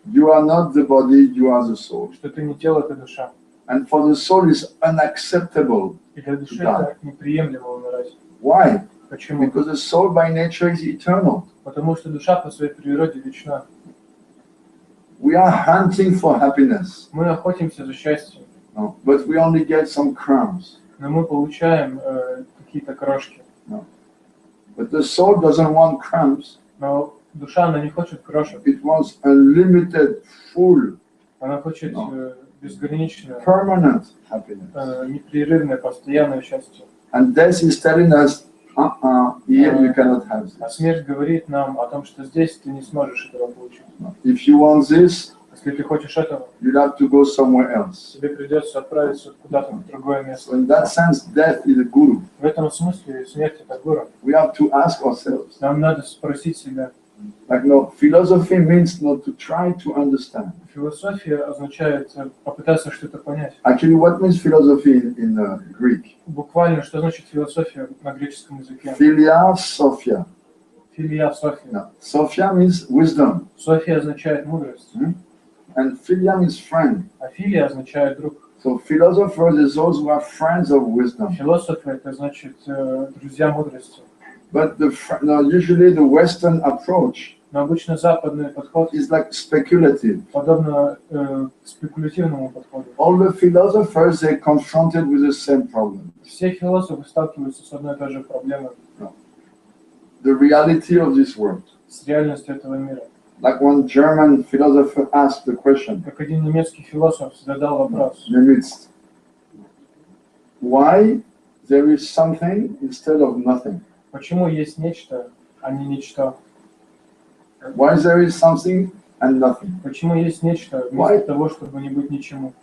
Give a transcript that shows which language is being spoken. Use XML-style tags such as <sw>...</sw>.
<en>You are not the body, you are the soul.</en> <ru>что ты не тело, это душа.</ru> <en>And for the soul is unacceptable.</en> <ru>И для души это неприемлемо умирать.</ru> <en>Why?</en> <ru>Почему?</ru> <en>Because the soul by nature is eternal.</en> <ru>Потому что душа по своей природе вечна.</ru> <en>We are hunting for happiness.</en> <ru>Мы охотимся за счастьем.</ru> <en>No, but we only get some crumbs.</en> <ru>Но мы получаем какие-то крошки.</ru> <en>No. But the soul doesn't want crumbs.</en> <ru>Но душа, она не хочет крошек.</ru> <en>It wants unlimited, full,</en> <ru>Она хочет безграничное,</ru> <en>permanent happiness.</en> <ru>непрерывное, постоянное счастье.</ru> <en>And death is telling us, here you cannot have</en> <ru>А</ru> <en>this.</en> <ru>смерть говорит нам о том, что здесь ты не сможешь этого получить.</ru> <en>No. If you want this,</en> <ru>Если ты хочешь этого,</ru> <en>you'll have to go somewhere else.</en> <ru>тебе придется отправиться куда-то в другое место.</ru> <en>So in that sense, death is a guru.</en> <ru>В этом смысле смерть это гуру.</ru> <en>We have to ask ourselves.</en> <ru>Нам надо спросить себя.</ru> <en>Like, no, philosophy means not to try to understand.</en> <ru>Философия означает попытаться что-то понять.</ru> <en>Actually, what means philosophy in Greek?</en> <ru>Буквально, что значит философия на греческом языке?</ru> <en>Philia Sophia.</en> <ru>Филия, София.</ru> <en>No. Sophia means wisdom.</en> <ru>София означает мудрость.</ru> <en>And philia means friend.</en> <ru>А филия означает друг.</ru> <en>So philosophers are those who are friends of wisdom.</en> <ru>Философы это значит друзья мудрости.</ru> <en>But usually the Western approach</en> <ru>Но обычно западный подход</ru> <en>is like speculative.</en> <ru>подобно спекулятивному подходу.</ru> <en>All the philosophers, they're confronted with the same problem.</en> <ru>Все философы сталкиваются с одной и той же проблемой.</ru> <en>The reality of this world.</en> <ru>С реальностью этого мира.</ru> <en>Like one German philosopher asked the question.</en> <ru>Как один немецкий философ задал вопрос.</ru> <en>Why there is something instead of nothing?</en> <ru>Почему есть нечто, а не ничто?</ru> <en>Why there is something and nothing?</en> <ru>Почему есть нечто вместо того, чтобы не быть ничему?</ru>